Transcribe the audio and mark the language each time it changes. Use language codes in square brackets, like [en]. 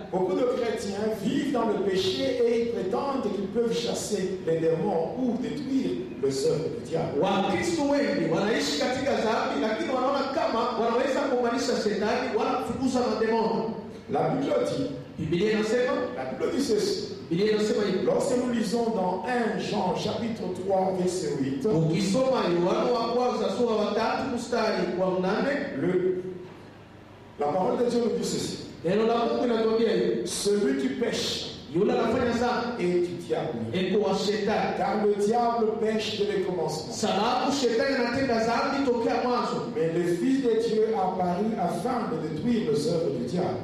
[fr] Beaucoup de chrétiens vivent dans le péché et ils prétendent qu'ils peuvent chasser les démons ou détruire les œuvres du diable. [sw] Wakristo wengi wanaishi katika dhambi, lakini wanaona kama wanaweza kuunganisha shetani wala kufukuza mademono. [fr] La Bible dit, [sw] Biblia inasema [fr] ceci. [sw] hivi. [fr] Lorsque nous lisons dans 1 Jean chapitre 3 verset 8, [sw] Ukisoma Yohana wa kwanza sura wa 3 mstari wa 8, [fr] la parole de Dieu nous dit ceci. [sw] neno la Mungu linatuambia hivi: [fr] Celui qui pêche [sw] yule anafanya dhambi [fr] est du diable. [sw] eko wa shetani, [fr] Car le diable pêche dès le commencement. [sw] sababu shetani anatenda dhambi tokea mwanzo, [fr] Mais le Fils de Dieu apparut afin de détruire les œuvres du diable.